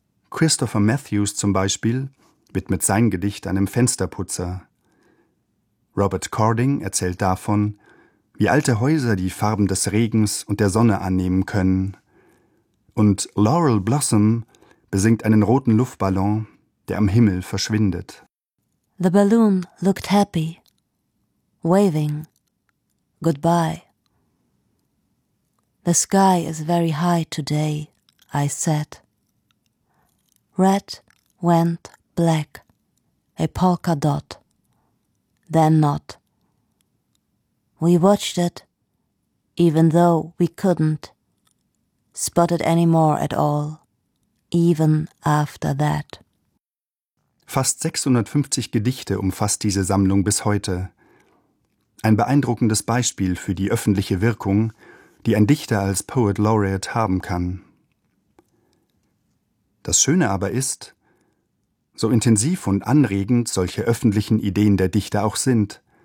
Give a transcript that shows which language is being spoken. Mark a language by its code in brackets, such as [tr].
[de] Christopher Matthews zum Beispiel widmet sein Gedicht einem Fensterputzer. Robert Cording erzählt davon, wie alte Häuser die Farben des Regens und der Sonne annehmen können. Und Laurel Blossom besingt einen roten Luftballon, der am Himmel verschwindet. [en] The balloon looked happy, waving, goodbye. The sky is very high today, I said. Red went black, a polka dot. Then not. We watched it, even though we couldn't spot it anymore at all, even after that. [de] Fast 650 Gedichte umfasst diese Sammlung bis heute. Ein beeindruckendes Beispiel für die öffentliche Wirkung, die ein Dichter als Poet Laureate haben kann. Das Schöne aber ist, so intensiv und anregend solche öffentlichen Ideen der Dichter auch sind.